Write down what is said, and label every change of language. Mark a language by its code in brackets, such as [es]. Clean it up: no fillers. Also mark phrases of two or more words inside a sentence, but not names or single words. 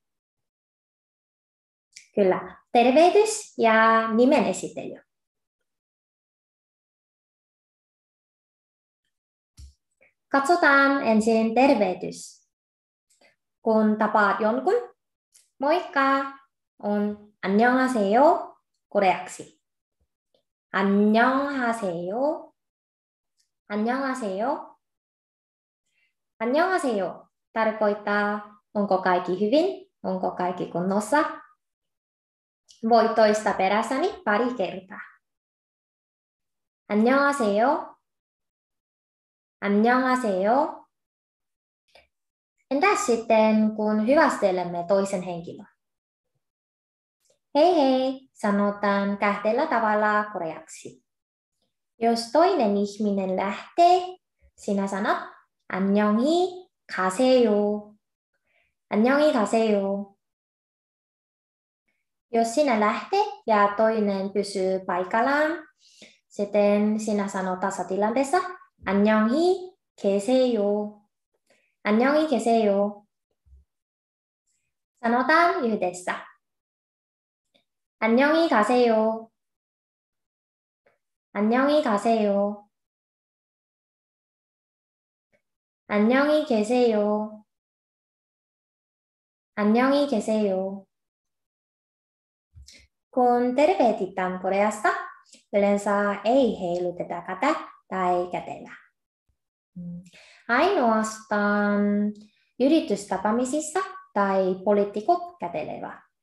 [fi] Kyllä, tervehdys ja nimen esittely. Katsotaan ensin tervehdys. Kun tapaat jonkun, moikka on 안녕하세요 koreaksi. [ko] 안녕하세요. 안녕하세요. [fi] 안녕하세요 tarkoittaa, onko kaikki hyvin, onko kaikki kunnossa. Voi toistaa perässäni pari kertaa. [ko] 안녕하세요. 안녕하세요. [fi] Entäs sitten, kun hyvästelemme toisen henkilön? Hei hei, sanotaan kahdella tavalla koreaksi. Jos toinen ihminen lähtee, sinä sanot [ko] 안녕히 가세요. 안녕히 가세요. [fi] Jos sinä lähdet ja toinen pysyy paikallaan, sitten sinä sanot tasatilanteessa [ko] 안녕히 계세요. 안녕히 계세요. [fi] sanotaan yhdessä. [ko] 안녕히 가세요. 안녕히 가세요. 안녕히 계세요. 안녕히 계세요. [fi] Kun tervehditään Koreassa, yleensä ei heiluteta kättä tai kätellä. Ainoastaan yritystapaamisissa tai poliitikot kätelevät.